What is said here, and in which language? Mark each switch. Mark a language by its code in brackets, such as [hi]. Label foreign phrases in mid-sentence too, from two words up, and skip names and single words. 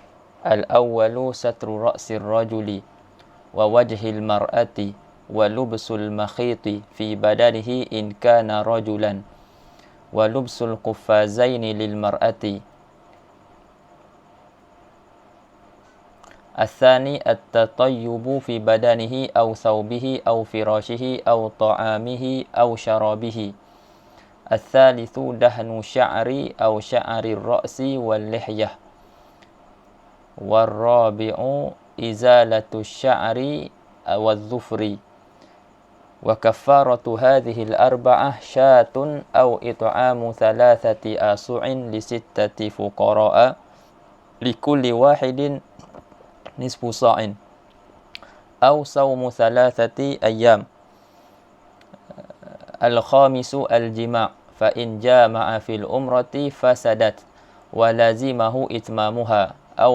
[ar] الأول ستر رأس الرجل ووجه المرأة ولبس المخيط في بدنه إن كان رجلا ولبس القفازين للمرأة. الثاني التطيب في بدنه أو ثوبه أو فراشه أو طعامه أو شرابه. الثالث دهن شعر أو شعر الرأس واللحية. والرابع إزالة شعر والظفر. وكفارة هذه الأربعة شاة أو إطعام ثلاثة آصع لستة فقراء لكل واحد نصف صاع أو صوم ثلاثة أيام. الخامس الجماع فإن جامع في العمرة فسدت ولزمه إتمامها أو